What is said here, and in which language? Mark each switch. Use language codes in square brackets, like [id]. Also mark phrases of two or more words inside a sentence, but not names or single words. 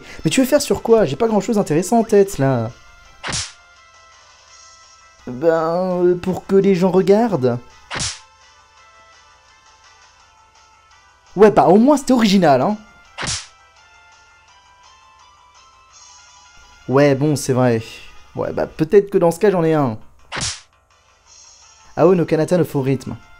[fr] Mais tu veux faire sur quoi? J'ai pas grand chose d'intéressant en tête, là. Ben, pour que les gens regardent. Ouais, bah au moins c'était original, hein. Ouais, bon, c'est vrai. Ouais, bah peut-être que dans ce cas, j'en ai un. Ao no Kanata no Faux Rythme.